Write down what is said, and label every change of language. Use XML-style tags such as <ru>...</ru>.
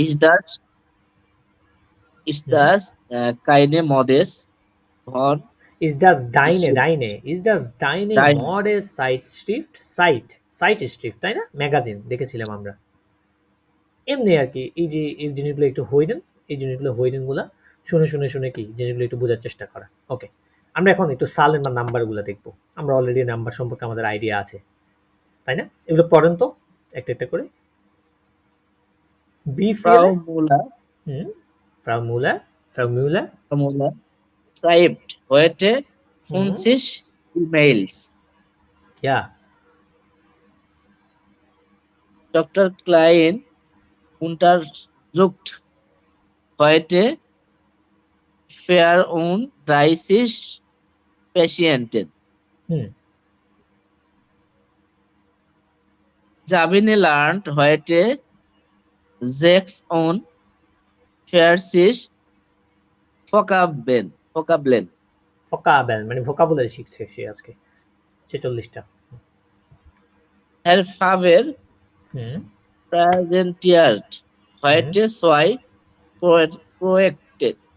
<de>Ist das ist das keine Modes von Ist das deine, Schrift? Ist das deine Deine Mode Zeitschrift?</de> <bn>Zeitschrift, তাই না? Magazine দেখেছিলাম আমরা। এমনি আর কি, এই যে এই জিনিসগুলো একটু হইডেন, এই জিনিসগুলো হইডেন গুলা শুনে শুনে শুনে কি জিনিসগুলো একটু বোঝার চেষ্টা করা। ওকে, আমরা এখন একটু সালেন বা নাম্বারগুলো দেখবো। আমরা অলরেডি নাম্বার সম্পর্কে আমাদের আইডিয়া আছে, তাই না? এগুলো পড়েন তো একটা একটা করে। বি</bn> <de>Frau ফিয়েলে, Müller</de> <bn>হুম, ফ্রাউ মুলার, ফ্রাউ মিউলার,</bn> <de>Frau Müller schreibt heute হুম, 50 E-Mails. ইয়া, Dr. Klein untersucht heute Fernunddreißig Patienten. হুম Sabine lernt heute 46 Vokabeln.</de> <bn>Vocabulary মানে ভোকাবুলারি শিখছে সে আজকে 46টা।</bn> <de>Herr Faber হুম präsentiert heute 2 Projekte.</de>